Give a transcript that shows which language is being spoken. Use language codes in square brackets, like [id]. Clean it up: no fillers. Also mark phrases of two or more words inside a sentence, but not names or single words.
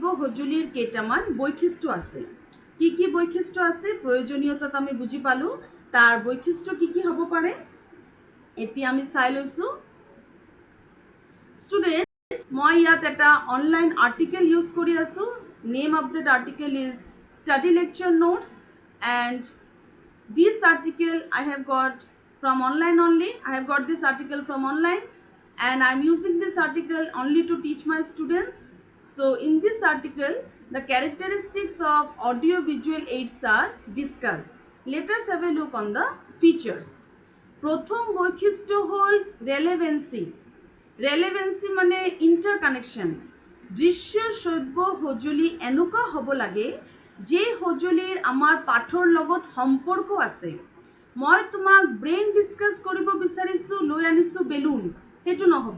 [as] সঁজুলিৰ কেইটামান বৈশিষ্ট্য আছে কি বৈশিষ্ট্য আছে প্ৰয়োজনীয়তাত আমি বুজি পালো তাৰ বৈশিষ্ট্য কি হ'ব পাৰে এতিয়া আমি চাই লৈছো ষ্টুডেণ্ট মই ইয়াত এটা অনলাইন আৰ্টিকেল ইউজ কৰি আছো [en] name of that article is study lecture notes and this article I have got from online only I have got this article from online and I'm using this article only to teach my students so in this article the characteristics of audio visual aids are discussed let us have a look on the features [as] প্রথম বৈশিষ্ট্য হল রেলেভেন্সি। ৰেলেভেঞ্চি মানে ইণ্টাৰ কানেকশ্যন। দৃশ্য শ্ৰব্য সঁজুলি এনেকুৱা হ'ব লাগে যে সঁজুলিৰ আমাৰ পাঠৰ লগত সম্পৰ্ক আছে। মই তোমাক ব্ৰেইন ডিছকাছ কৰিব বিচাৰিছোঁ, লৈ আনিছোঁ বেলুন, সেইটো নহ'ব।